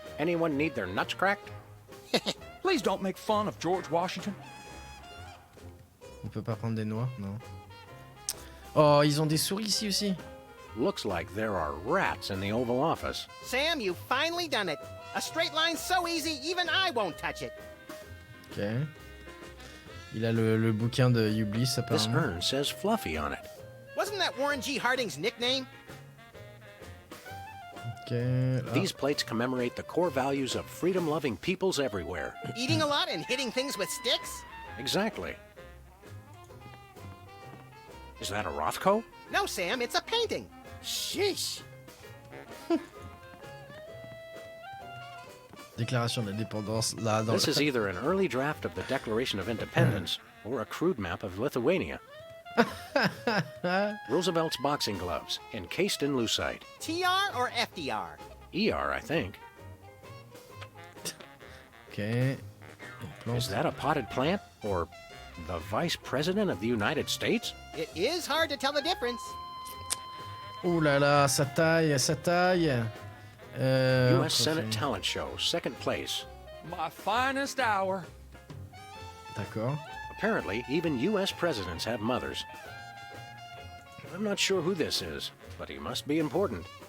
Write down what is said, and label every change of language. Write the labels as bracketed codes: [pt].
[en] Anyone need their nuts cracked? Please don't make fun of George Washington. [fr] On peut pas prendre des noix, non. Oh, ils ont des souris ici aussi. [en] Looks like there are rats in the Oval Office. Sam, you've finally done it. A straight line so easy, even I won't touch it. [fr] Ok. Il a le bouquin de Ublis [en] This [fr] apparemment. [en] urn says Fluffy on it. Wasn't that Warren G. Harding's nickname? [fr] Ok. Là. [en] These plates commemorate the core values of freedom-loving peoples everywhere. Eating a lot and hitting things with sticks? Exactly. Is that a Rothko? No, Sam, it's a painting. Sheesh. [fr] Déclaration d'indépendance là dans [en] This [fr] le... [en] is either an early draft of the Declaration of Independence or a crude map of Lithuania. Roosevelt's boxing gloves, encased in lucite. TR or FDR? ER, I think. [fr] Ok. [en] Is that a potted plant or the Vice President of the United States? It is hard to tell the difference. [fr] Ouh là là, ça taille, ça taille. [en] U.S. Senate Talent Show, second place. My finest hour. [fr] D'accord. [en] Apparently, even U.S. presidents have mothers. I'm not sure who this is, but he must be important.